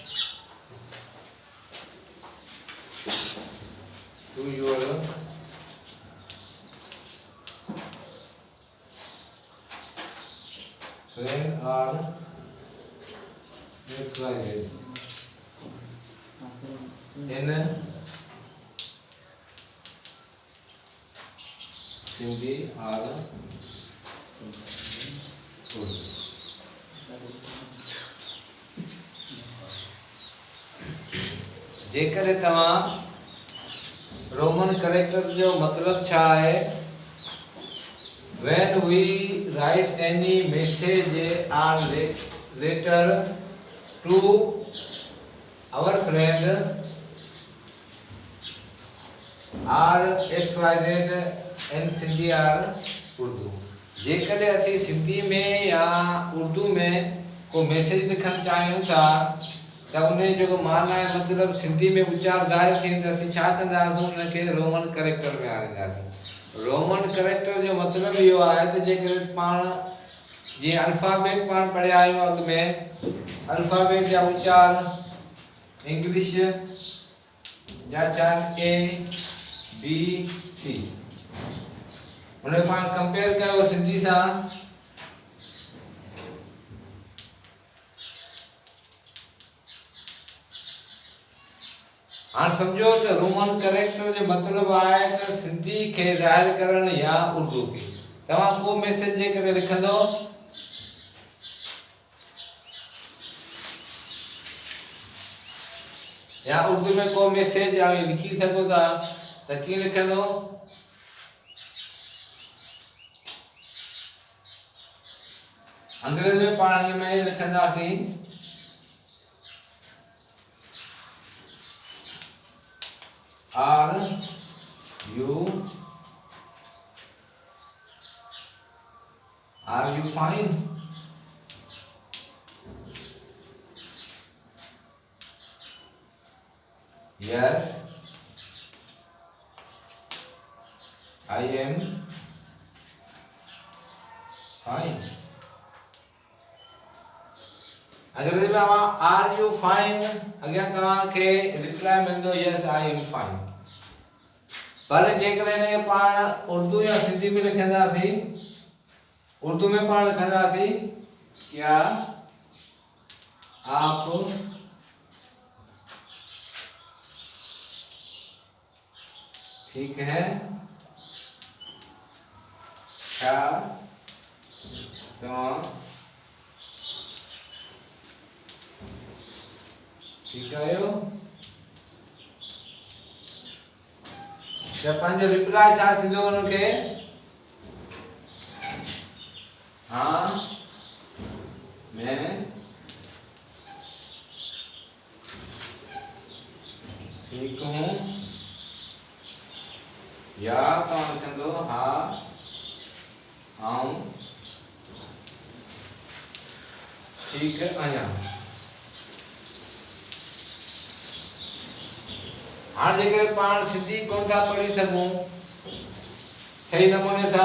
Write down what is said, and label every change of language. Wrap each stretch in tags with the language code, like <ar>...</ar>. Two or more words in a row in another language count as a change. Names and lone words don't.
<en>to your friend or XYZ in Hindi or Urdu.</en> <sd>जेकर तव्हां रोमन कैरेक्टर जो मतलब छा है</sd> <en>when we write any message or letter to our friend or XYZ in Sindhi or Urdu</en> <sd>जेकर असी सिंधी में या उर्दू में को मैसेज लिखण चाहियूं था त उन जो माना है मतलब सिंधी में उच्चार ज़ाहिर थींदो असी छा कंदासीं उनके रोमन कैरेक्टर में आणींदासीं रोमन कैरेक्टर जो मतलब इहो आहे त जेकर पाण जी अल्फाबेट पाण पढ़िया आहियूं अॻु में अल्फाबेट जा उच्चार इंग्लिश जा छा ए बी सी उन पाण कंपेयर कयो सिंधी सां हाणे सम्झो त रोमन कैरेक्टर जो मतलब आहे त सिंधी खे ज़ाहिर करण या उर्दू खे तव्हां को मैसेज जेकर लिखंदो या उर्दू में को मैसेज लिखी सघो था त कीअं लिखंदो अंग्रेजी में पाण में लिखंदासीं</sd> <en>Are you fine? Yes, I am fine.</en> <sd>अंग्रेजी में</sd> <en>are you fine</en> <sd>अॻियां तव्हांखे रिप्लाई मिलंदो</sd> <en>yes I am fine</en> <sd>पर जेकर हिनखे पाण उर्दू या सिंधी में लिखंदासीं उर्दू में पाण लिखंदासीं</sd> <ur>کیا آپ ٹھیک ہے کیا</ur> <sd>तव्हां ठीक आयो या पंहिंजो रिप्लाई छा थींदो उनखे</sd> <ur>ہاں میں ٹھیک ہوں</ur> <sd>या तव्हां लिखंदो हा आऊं ठीक आहियां हाणे जेकर पाण सिंधी कोन था पढ़ी सघूं सही नमूने सां</sd>